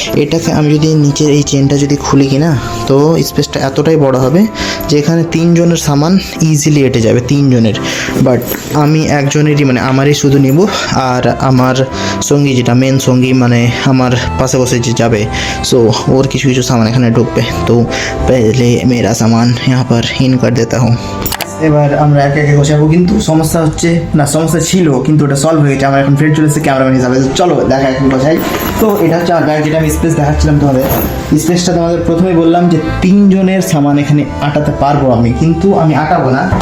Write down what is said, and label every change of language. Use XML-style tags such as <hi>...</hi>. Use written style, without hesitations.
<bn>এটাকে আমি যদি নিচের এই চেনটা যদি খুলি কিনা, তো স্পেসটা এতটাই বড় হবে যে এখানে 3 জনের সামান ইজিলি এঁটে যাবে, 3 জনের। বাট আমি একজনেরই মানে আমারই শুধু নিব, আর আমার সঙ্গী যেটা মেন সঙ্গী মানে আমার পাশে বসে যে যাবে, সো ওর কিছু কিছু সামান এখানে ঢুকবে।</bn> <hi>তো পহলে মেরা সামান यहाँ पर इन कर देता हूँ।</hi> <bn>এবার আমরা একে একে গোছাবো, কিন্তু সমস্যা হচ্ছে না, সমস্যা ছিল কিন্তু ওটা সলভ হয়ে গেছে। আমার এখন ফ্রেন্ড চলে এসেছে ক্যামেরাম্যান হিসাবে। চলো দেখা এখন গোছাই। তো এটা হচ্ছে আমার ব্যাগ, যেটা আমি স্পেস দেখাচ্ছিলাম তোমাদের। স্পেসটা তোমাদের প্রথমেই বললাম যে 3 জনের সামান এখানে আটাতে পারবো আমি, কিন্তু আমি আটাবো না।</bn>